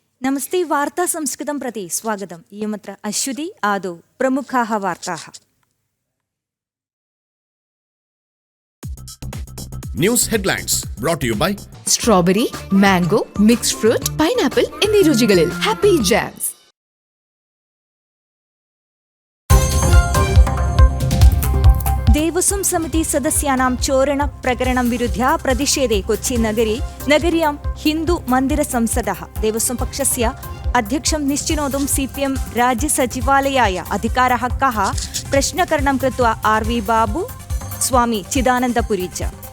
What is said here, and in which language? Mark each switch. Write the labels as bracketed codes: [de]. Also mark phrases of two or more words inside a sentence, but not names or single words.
[sa] नमस्ते वार्ता संस्कृतं प्रति स्वागतम्। इयमत्र अश्वती आदौ प्रमुखाः वार्ताः। [en] news headlines brought to you by [ml] സ്ട്രോബെറി, മാംഗോ, [en] mixed fruit, [ml] പൈനാപ്പിൾ എന്നീ രുചികളിൽ ഹാപ്പി ജാംസ്. [sa] देवस्वं समिति सदस्यानां चोरण प्रकरणं विरुध्य प्रतिषेधे कोच्चि नगर्यां हिन्दू मन्दिर संसदः देवस्वं पक्षस्य अध्यक्षं निश्चिनोतुं CPM राज्यसचिवालयाय अधिकारः कः प्रश्नकरणं कृत्वा RV बाबू, स्वामी चिदानन्दपुरी च।